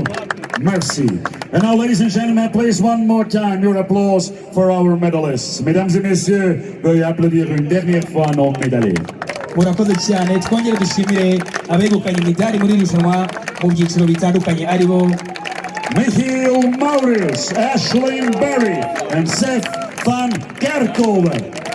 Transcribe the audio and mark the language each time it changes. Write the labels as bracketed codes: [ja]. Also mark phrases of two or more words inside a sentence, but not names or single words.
[fr] Merci. [en] And now, ladies and gentlemen, please one more time your applause for our medalists. [fr] Mesdames et messieurs, veuillez applaudir une dernière fois nos médaillés. [rw] Murakoze cyane, twongere dushimire abegukanye imidari muri irushanwa mu byiciro bitandukanye aribo [en] Michiel Maurits, Ashlyn Berry, and Seth van Kerkhoven.